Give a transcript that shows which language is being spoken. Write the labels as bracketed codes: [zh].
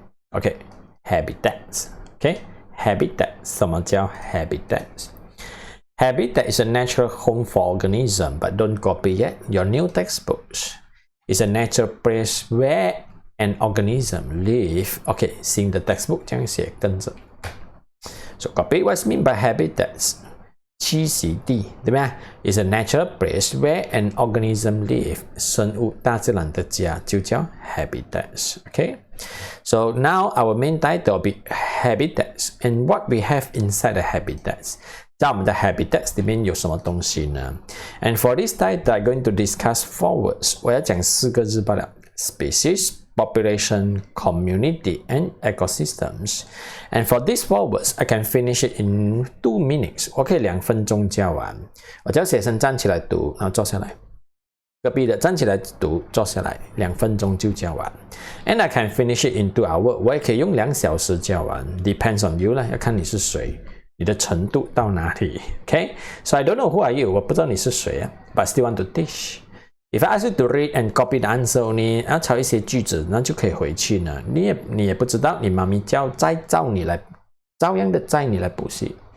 [en] OK, habitats, okay? Habitat [zh] 什么叫 [en] habitats? Habitat is a natural home for organism, but don't copy yet your new textbooks. It's a natural place where an organism live. [zh] Okay, 新的 textbook 这样写，跟着。 [en] So copy what's meant by habitats. [zh] 栖息地，对吧 [en] ？Is a natural place where an organism live. [zh] 生物大自然的家就叫 habitats. [en] Okay. So now our main title will be habitats, and what we have inside the habitats. [zh] 在我们的 habitats 里面有什么东西呢 [en] ？And for this title, I'm going to discuss 4 words. [zh] 我要讲4个字罢了 ： [en] species, population, community, and ecosystems. And for these 4 words, I can finish it in 2 minutes. [zh] 我可以2分钟教完。我叫学生站起来读，然后坐下来。隔壁的站起来读，坐下来，2分钟就教完。 [en] And I can finish it in 2 hours. [zh] 我也可以用2小时教完。 [en] Depends on you 啦， [zh] 要看你是谁。 你的程度到哪里 [en] ？Okay, so I don't know who are you. [zh] 我不知道你是谁啊 [en] ，but still want to teach. If I ask you to read and copy the answer only， [zh] 然后抄一些句子，那就可以回去呢。你也不知道，你妈咪再照样的载你来补习。